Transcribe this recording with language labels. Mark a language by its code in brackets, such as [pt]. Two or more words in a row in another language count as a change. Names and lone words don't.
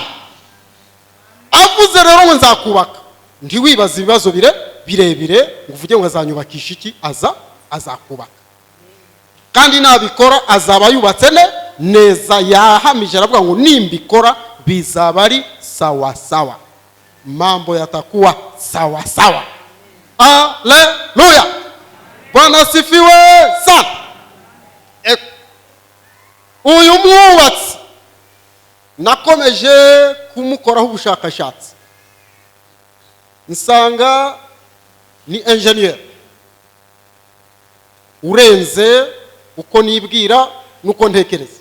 [rw] Avuze rero ngo nzakubaka, ntiwibaza ibibazo birebire ngo uvuge ngo azanyubakisha iki. Azakubaka, kandi nabikora azaba yubatse neza. Yahamije aravuga ngo nimbikora bizaba ari [sw] sawa sawa, mambo yatakuwa sawa sawa. Haleluya. Bwana sifiwe sana. [rw] Uyu mwubatsi nakomeje kumukoraho ubushakashatsi, nsanga ni engineer urenze uko nibwira nuko ntekereza.